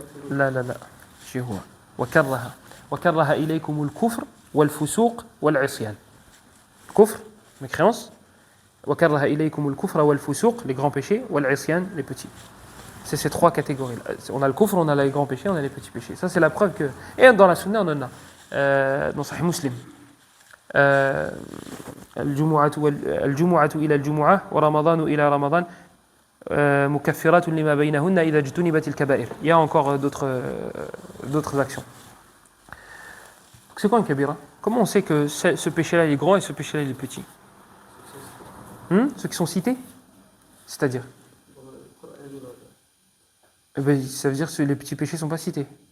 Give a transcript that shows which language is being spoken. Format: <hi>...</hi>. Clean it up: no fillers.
<ar>لا شو هو وكره إليكم الكفر والفسوق والعصيان.</ar> <fr>كفر, mécréance.</fr> <ar>وكره إليكم الكفر والفسوق,</ar> <fr>les grands péchés,</fr> <ar>والعصيان,</ar> <fr>les petits. C'est ces 3 catégories. On a le kufr, on a les grands péchés, on a les petits péchés. Ça, c'est la preuve que... Et dans la sunna, on en a. Dans Sahih Muslim.</fr> <ar>الجمعة إلى الجمعة ورمضان إلى رمضان مكفرات لما بينهن إذا اجتنبت الكبائر.</ar> <fr>Il y a encore d'autres actions. C'est quoi un kabira? Comment on sait que ce péché-là il est grand et ce péché-là il est petit? Ceux qui sont cités? C'est-à-dire? Eh ben, ça veut dire que les petits péchés ne sont pas cités.</fr>